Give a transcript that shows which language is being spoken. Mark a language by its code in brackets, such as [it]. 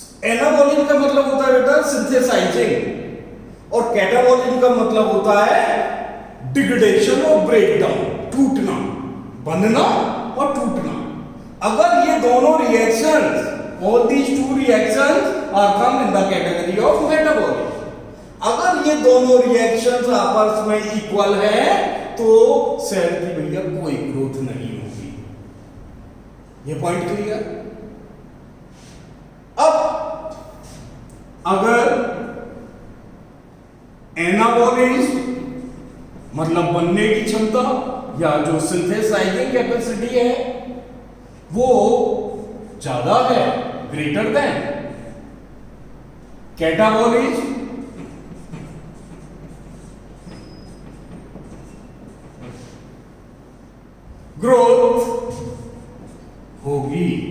[hi] Anabolism का मतलब होता है बेटा सिंथेसाइजिंग, और कैटाबॉलिज्म का मतलब होता है डिग्रेडेशन और ब्रेकडाउन, टूटना, बनना और टूटना। अगर ये दोनों reactions, [en] all these two reactions are come in the category of metabolic। [hi] अगर ये दोनों रिएक्शंस आपस में इक्वल है तो सेल की भैया कोई ग्रोथ नहीं होगी। ये पॉइंट क्लियर। अब अगर एनाबॉलिज्म मतलब बनने की क्षमता या जो सिंथेसाइजिंग कैपेसिटी है वो ज्यादा है, ग्रेटर देन कैटाबॉलिज्म ग्रोथ होगी।